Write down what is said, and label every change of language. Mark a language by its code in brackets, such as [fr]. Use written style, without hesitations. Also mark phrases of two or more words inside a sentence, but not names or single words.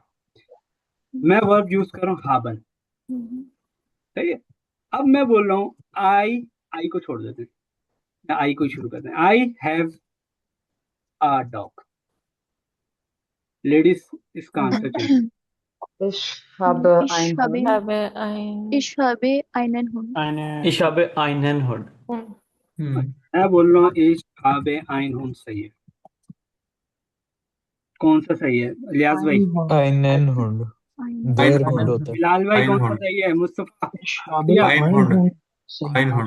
[hi] मैं वर्ब यूज कर रहा हूँ हाबन। सही है। अब मैं बोल रहा हूँ आई को छोड़ देते हैं, आई को शुरू करते हैं। [en] I have a dog. [hi] लेडीज इसका आंसर चाहिए। [de] Ich habe ein Ich Hund. habe einen Hund. Ich habe einen Hund. [hi] मैं बोल रहा हूँ [de] Ich habe ein Hund. [hi] सही है। कौन सा सही है लियाज भाई? [de] einen Hund. Der Hund [hi] होता है। बिलाल भाई कौन सा [de] Einhorn. [hi] सही है? मुस्तफा? [de] Einhorn. Einhorn.